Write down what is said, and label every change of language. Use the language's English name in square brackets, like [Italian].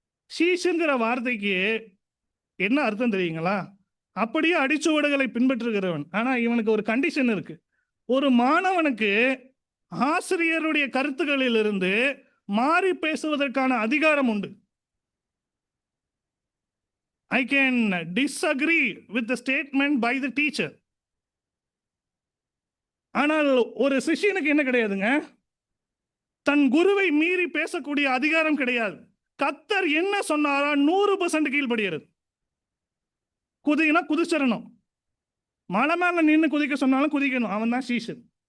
[Tamil] சீஷங்கிற வார்த்தைக்கு என்ன அர்த்தம் தெரியுங்களா? அப்படியே அடிச்சுவடுகளை பின்பற்றுகிறவன். ஆனா இவனுக்கு ஒரு கண்டிஷன் இருக்கு. ஒரு மாணவனுக்கு ஆசிரியருடைய கருத்துக்களிலிருந்து மாறி பேசுவதற்கான அதிகாரம் உண்டு. [English] I can disagree with the statement by the teacher. [Tamil] ஆனால் ஒரு சிஷ்யனுக்கு என்ன கிடையாதுங்க? தன் குருவை மீறி பேசக்கூடிய அதிகாரம் கிடையாது. கர்த்தர் என்ன சொன்னாரோ 100% கீழ்படிகிறது. குதினா குதிச்சிடணும், மலை மேல நின்று குதிக்க சொன்னாலும் குதிக்கணும், அவன் தான் சீஷன்.